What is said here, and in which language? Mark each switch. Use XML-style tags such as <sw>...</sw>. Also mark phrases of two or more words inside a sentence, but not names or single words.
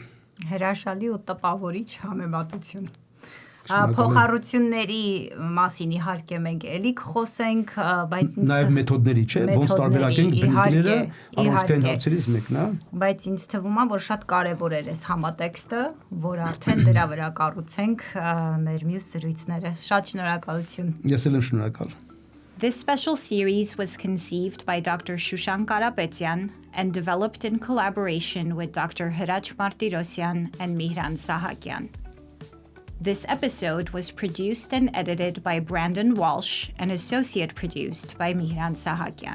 <hy>Հրաշալի ու տպավորիչ համեմատություն։ Փոխառությունների մասին իհարկե մենք էլի կխոսենք, բայց ինձ նաև մեթոդների, չէ, ոնց տարբերակենք բնիկները առանցքային հարցերից մեկն է։ Բայց ինձ թվում է, որ շատ կարևոր էր այս համատեքստը, որ արդեն դրա վրա կառուցենք մեր մյուս զրույցները։ Շատ շնորհակալություն։ Ես էլ եմ շնորհակալ։</hy> <en>This special series was conceived by Dr. Shushan Karapetyan and developed in collaboration with Dr. Hirac Martirosyan and Mihran Sahakyan. This episode was produced and edited by Brandon Walsh and associate produced by Mihran Sahakyan.</en>